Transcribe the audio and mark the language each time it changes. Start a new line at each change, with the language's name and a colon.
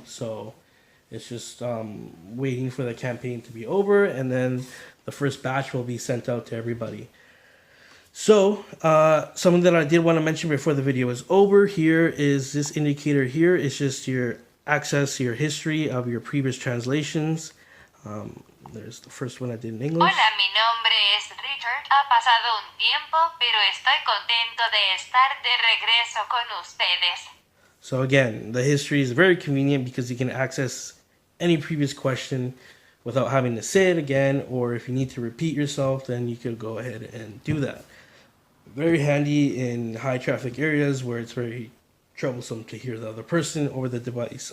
English: So it's just waiting for the campaign to be over, and then the first batch will be sent out to everybody. So, something that I did want to mention before the video is over here is this indicator here. It's just your access, your history of your previous translations. There's the first one I did in English.
Spanish: Hola, mi nombre es Richard. Ha pasado un tiempo, pero estoy contento de estar de regreso con ustedes.
English: So again, the history is very convenient because you can access any previous question without having to say it again, or if you need to repeat yourself, then you could go ahead and do that. Very handy in high traffic areas where it's very troublesome to hear the other person over the device.